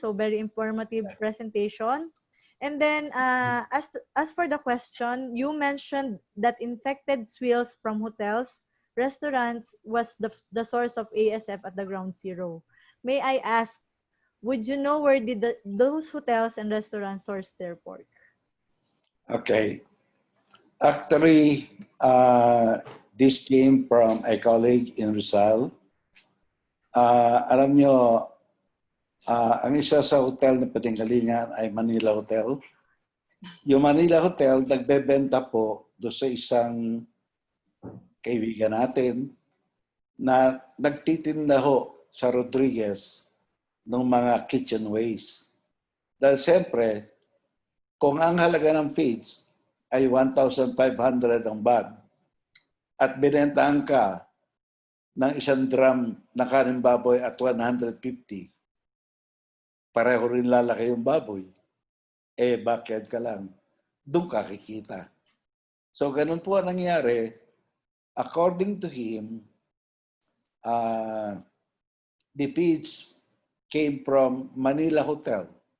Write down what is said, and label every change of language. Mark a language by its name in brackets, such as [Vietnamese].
[English] So very informative presentation. And then, as for the question, you mentioned that infected swills from hotels, restaurants was the source of ASF at the ground zero. May I ask, would you know where did those hotels and restaurants source their pork? Okay. Actually, this came from a colleague in Rizal. [Filipino] Alam nyo, ang isa sa hotel na pinanggalingan ay Manila Hotel. Yung Manila Hotel, nagbebenta po doon sa isang kaibigan natin na nagtitinda ho sa Rodriguez ng mga kitchen waste. Dahil siyempre, kung ang halaga ng feeds ay 1,500 ang bag at binentaan ka ng isang drum na kanin baboy at 150, pareho rin lalaki yung baboy. Backyard ka lang. Doon ka kikita. So, ganun po ang nangyari. [English] According to him, the feeds came from Manila Hotel.